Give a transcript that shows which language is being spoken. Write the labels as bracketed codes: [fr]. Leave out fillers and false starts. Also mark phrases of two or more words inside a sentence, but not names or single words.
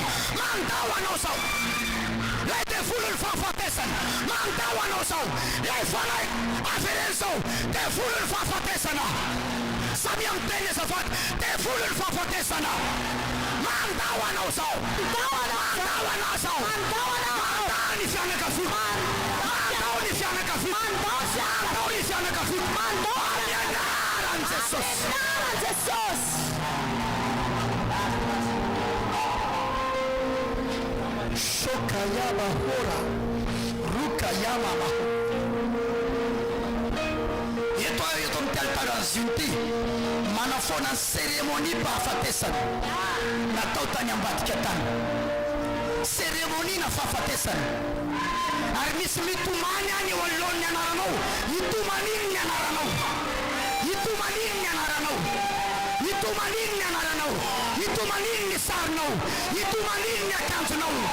[mg] mandao anao zao, lay dia volon'ny fahafatesana mandao anao zao, lay fanay avereny zao dia volon'ny fahafatesana samy amin'ny teny azafady dia volon'ny fahafatesana mandao anao zao, mandao anao zao, mandao ny fianakaviana, mandao ny fianakaviana, mandao ny fianakaviana, mandao ny anaran'i Jesosy. Shokayama hora rukayama maho. Eto amin'ny altaran'izy io ty manafoana ny seremonia fahafatesana natao tany ambadika tany, seremonia na fahafatesana, ary misy mitomany any eo anoloan'ny anaranao, itomaniny ny anaranao, itomaniny ny anaranao, itomaniny ny anaranao, itomaniny ny sarinao, itomaniny ny akanjonao.